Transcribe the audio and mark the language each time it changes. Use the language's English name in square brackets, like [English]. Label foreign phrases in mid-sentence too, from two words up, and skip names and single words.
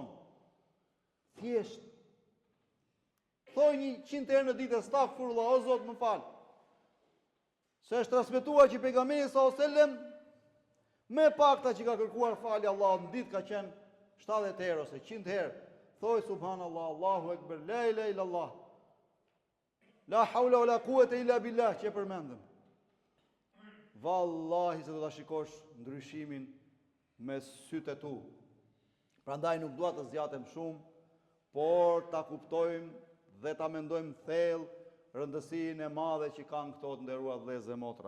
[Albanian] Thjesht thoj 100 herë në ditë astaghfirullah, o Zot më fal. Se është transmetuar që pejgamberi [Arabic] صلى الله عليه وسلم [Albanian] me pakta që ka kërkuar falje Allahut në ditë ka qenë 70 herë ose 100 herë. [Arabic] Thoj سبحان الله، الله أكبر, لا إله إلا الله. لا حول ولا قوة إلا بالله, [Albanian] që përmendëm. Vallahi se do ta shikosh ndryshimin me sytë e tu. Prandaj nuk dua të zgjatem shumë, por ta kuptojmë dhe ta mendojmë thellë rëndësinë e madhe që kanë këto të nderuar vëllezër dhe motra.